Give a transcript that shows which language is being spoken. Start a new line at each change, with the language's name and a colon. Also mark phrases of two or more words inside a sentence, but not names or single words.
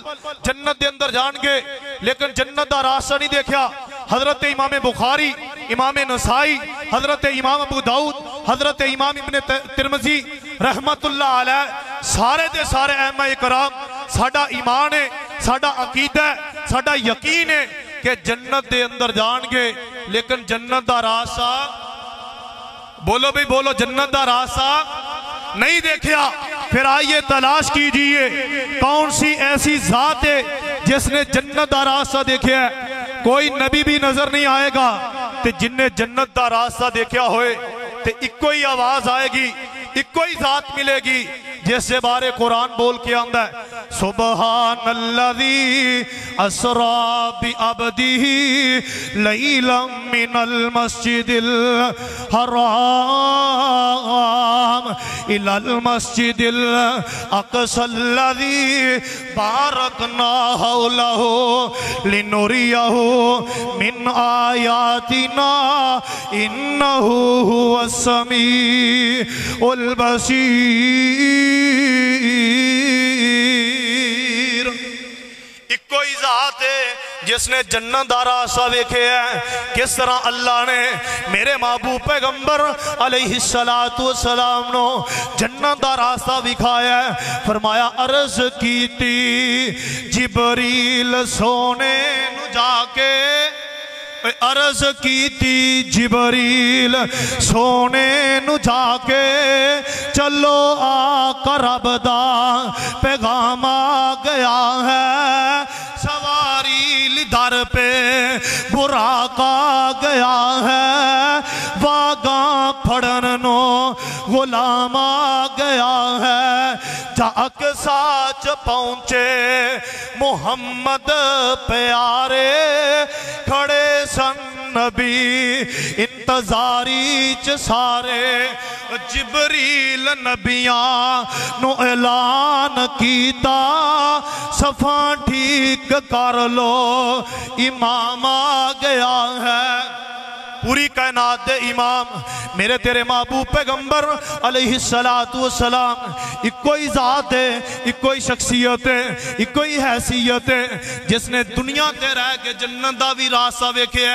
Punjabi: جنت دے اندر جان گے لیکن جنت دا راستہ نہیں دیکھیا، حضرت امام بخاری، امام نسائی، حضرت امام ابو داؤد، حضرت امام ابن ترمذی رحمت اللہ علیہ، سارے دے سارے ائمہ کرام ساڑا ایمان ہے، ساڑا عقیدہ ہے، ساڑا یقین ہے کہ جنت دے اندر جان گے لیکن جنت دا راستہ، بولو بھی بولو، جنت دا راستہ نہیں دیکھیا۔
Urdu: پھر آئیے تلاش کیجئے کون سی ایسی ذات ہے جس نے
Punjabi: جنت دا راستہ دیکھیا ہے۔ کوئی نبی بھی نظر نہیں آئے گا تے جن نے جنت دا راستہ دیکھیا ہوئے تے ایک کوئی آواز آئے گی، ایک کوئی ذات ملے گی جیسے بارے قرآن بول کے آندہ ہے
Arabic: سبحان اللذی اسرا بعبدہ لیلا من المسجد الحرام الى المسجد الاقصى الذي باركنا حوله لنريه من آياتنا إنه هو السميع البصير۔
Punjabi: ایک کوئی ذات ہے جس نے جنت دا راستہ ویکھے ہے، کس طرح اللہ نے میرے محبوب پیغمبر علیہ السلام نو جنت دا راستہ دکھایا ہے۔ فرمایا عرض کیتی جبریل سونے نو جا کے، عرض کیتی جبریل سونے نو جا کے، چلو آقا رب دا پیغام آ گیا ہے، سواری در پہ براق آ گیا ہے، واگاں پھڑن نو غلام آ گیا ہے، جاک ساچ پہنچے محمد پیارے، کھڑے سن نبی انتظاری چ سارے، جبریل نبیاں نو اعلان کیتا، صفاں ٹھیک کر لو امام آ گیا ہے۔ پوری کائنات دے امام میرے تیرے محبوب پیغمبر علیہ السلام، ایک کوئی ذات ہے، ایک کوئی شخصیت ہے، ایک کوئی حیثیت ہے جس نے دنیا تے رہ کے جنت دا بھی راستہ ویکھے ہے۔